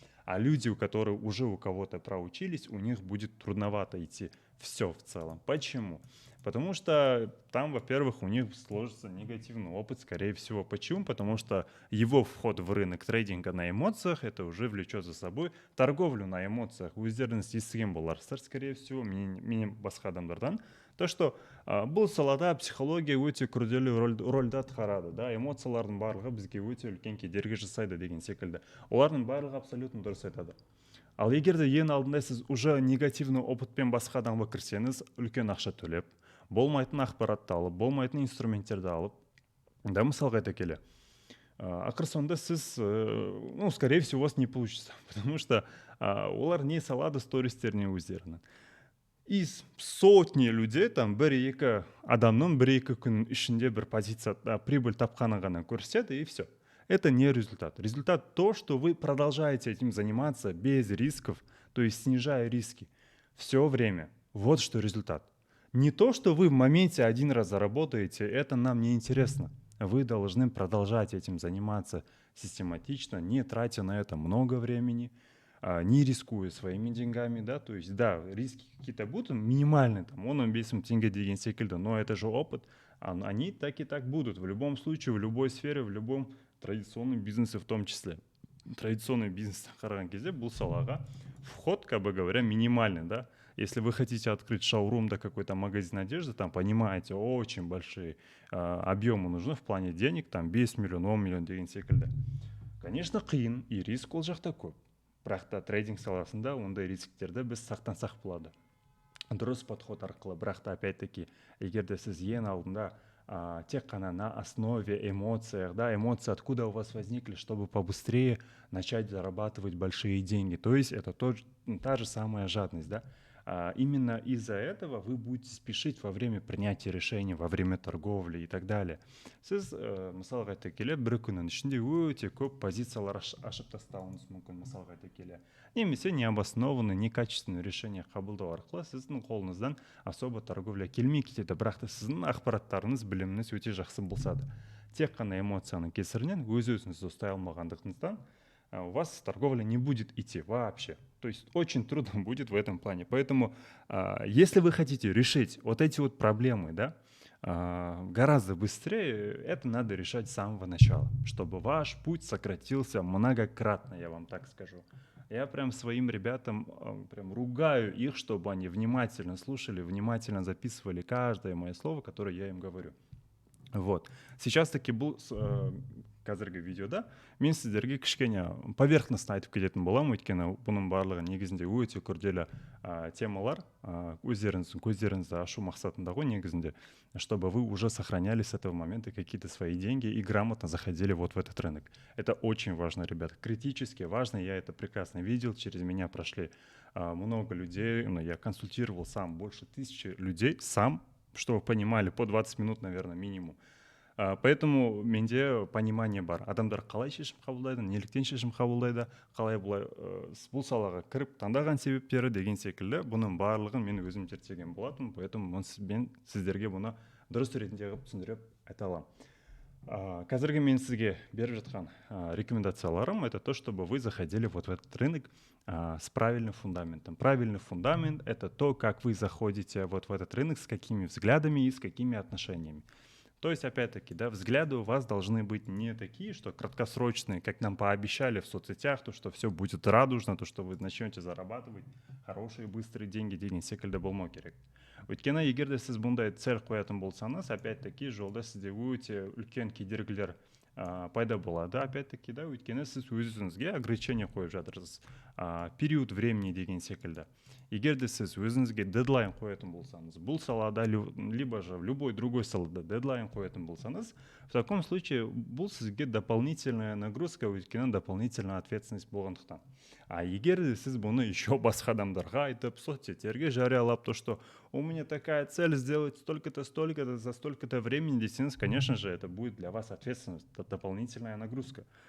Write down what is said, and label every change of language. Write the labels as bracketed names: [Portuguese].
[Russian] А люди, у кого-то проучились, у них будет трудновато идти все в целом. Почему? Потому что там, во-первых, у них сложится негативный опыт, скорее всего. Почему? Потому что его вход в рынок трейдинга на эмоциях, это уже влечет за собой торговлю на эмоциях. [Kazakh] Өздеріңіз естіген боларсыздар, [Russian] скорее всего, [Kazakh] менен басқа адамдардан. [Russian] То, что [Kazakh] бұл салада психология өте күрделі рөлді атқарады, да, эмоциялардың барлығы бізге өте үлкен кедергі жасайды деген секілді. Олардың барлығы абсолютно дұрыс айтады. Ал егер де ең алдында сіз уже негативный опытпен басқа адамға кірсеңіз, үлкен ақша төлеп, болмайтын ақпаратты алып, болмайтын инструменттерді алып, да, мысалға айта келе, ақыр соңында сіз, [Russian] скорее всего, у вас не получится, потому что [Kazakh] олар не салады стористеріне өздерінің. [Russian] Из сотни людей, там, [Kazakh] бір-екі адамның бір-екі күннің ішінде бір позицияда прибыль тапқаны ғана көрсетеді, [Russian] и все. Это не результат. Результат то, что вы продолжаете этим заниматься без рисков, то есть снижая риски все время. Вот что результат. Не то, что вы в моменте один раз заработаете, это нам не интересно. Вы должны продолжать этим заниматься систематично, не тратя на это много времени, не рискуя своими деньгами, да, то есть, да, риски какие-то будут минимальные, там, 15 [Kazakh] мың теңге деген секілді, [Russian] но это же опыт, они так и так будут, в любом случае, в любой сфере, в любом традиционном бизнесе в том числе. Традиционный бизнес [Kazakh] қараған кезде бұл салаға [Russian] вход, как бы говоря, минимальный, да. Если вы хотите открыть шоурум, да, какой-то магазин одежды, там, понимаете, очень большие объемы нужны в плане денег, там, 5 миллион, 10 миллион [Kazakh] деген секілді. [Russian] Конечно, [Kazakh] қиын, [Russian] и риск [Kazakh] ол жақта көп. Бірақ та трейдинг саласында ондай рисктерді біз сақтансақ болады. [Russian] Дұрыс подход арқылы, бірақ та опять-таки, [Kazakh] егер де сіз ең алдында тек қана [Russian] на основе эмоций, да, эмоции откуда у вас возникли, чтобы побыстрее начать зарабатывать большие деньги. То есть это та же самая жадность, да. Именно из-за этого вы будете спешить во время принятия решений, во время торговли и так далее. [Kazakh] Сіз, мысалға айта келе, бір күннің ішінде өте көп позициялар ашып тастауыңыз мүмкін, мысалға айта келе. Немесе [Russian] необоснованный, некачественный решение [Kazakh] қабылдау арқылы сіздің қолыңыздан особо торговля келмей кетеді. Бірақ та сіздің ақпараттарыңыз, біліміңіз өте жақсы болса да. Тек қана эмоцияның кесірінен өз-өзіңізді ұстай алмағандығыңыздан [Russian] у вас торговля не будет идти вообще. То есть очень трудно будет в этом плане. Поэтому если вы хотите решить вот эти вот проблемы, да, гораздо быстрее, это надо решать с самого начала, чтобы ваш путь сократился многократно, я вам так скажу. Я прям своим ребятам прям ругаю их, чтобы они внимательно слушали, внимательно записывали каждое мое слово, которое я им говорю. Вот. [Kazakh] Сейчас таки бұл қазіргі видеода мен сіздерге кішкене [Russian] поверхностно [Kazakh] айтып кететін боламын, өйткені бұның барлығы негізінде өте күрделі темалар, өздеріңіздің көздеріңізді ашу мақсатында ғой негізінде, [Russian] чтобы вы уже сохраняли с этого момента какие-то свои деньги и грамотно заходили вот в этот рынок. Это очень важно, ребята, критически важно, я это прекрасно видел, через меня прошли много людей, я консультировал сам больше 1000 людей, сам, чтобы вы понимали, по 20 минут, наверное, минимум. Поэтому [Kazakh] менде [Russian] понимание бар. [Kazakh] Адамдар қалай шешім қабылдайды, неліктен шешім қабылдайды, қалай бұлай бұл салаға кіріп таңдаған себептері деген секілді, бұның барлығын мен өзім зерттеген болатын, [Russian] поэтому [Kazakh] мен сіздерге бұны дұрыс ретінде қылып түсіндіріп айта аламын. Қазіргі мен сізге беріп жатқан рекомендацияларым [Russian] это то, чтобы вы заходили вот в этот рынок с правильным фундаментом. Правильный фундамент — это то, как вы заходите вот в этот рынок, с какими взглядами и с какими отношениями. То есть, опять-таки, да, взгляды у вас должны быть не такие, что краткосрочные, как нам пообещали в соцсетях, то, что все будет радужно, то, что вы начнете зарабатывать хорошие, быстрые деньги [Kazakh] деген секілді болмау керек. Өйткені егер де сіз бұндай цель қоятын болсаңыз, опять-таки, жолда сізде өте үлкен кедергілер пайда болады, опять-таки, да, өйткені сіз өзіңізге ограничение қойып жатырсыз, [Russian] период времени [Kazakh] деген секілді. Егер де сіз өзіңізге дедлайн қоятын болсаңыз, бұл салада, [Russian] либо же в любой другой [Kazakh] салада дедлайн қоятын болсаңыз, [Russian] в таком случае [Kazakh] бұл сізге [Russian] дополнительная нагрузка, [Kazakh] өйткені дополнительная ответственность болғандықтан. [Russian] А [Kazakh] егер де сіз бұны [Russian] еще [Kazakh] басқа адамдарға айтып, соцсеттерге жариялап, [Russian] то, что у меня такая цель сделать столько-то, столько-то, за столько-то времени десеңіз, конечно же, это будет для вас ответственность, это дополнительная нагрузка.